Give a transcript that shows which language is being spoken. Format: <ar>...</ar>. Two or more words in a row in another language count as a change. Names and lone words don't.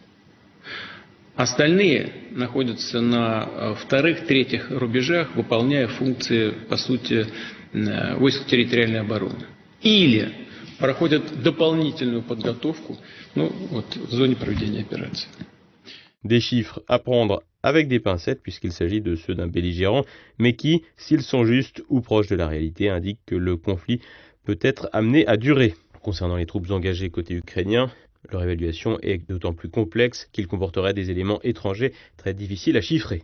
<ru>Остальные находятся на вторых, третьих рубежах, выполняя функции, по сути, войск территориальной обороны. Или проходят дополнительную подготовку в зоне проведения операции.</ru> <fr>Des chiffres à prendre avec des pincettes puisqu'il s'agit de ceux d'un belligérant, mais qui, s'ils sont justes ou proches de la réalité, indiquent que le conflit peut être amené à durer. Concernant les troupes engagées côté ukrainien, leur évaluation est d'autant plus complexe qu'il comporterait des éléments étrangers très difficiles à chiffrer.</fr>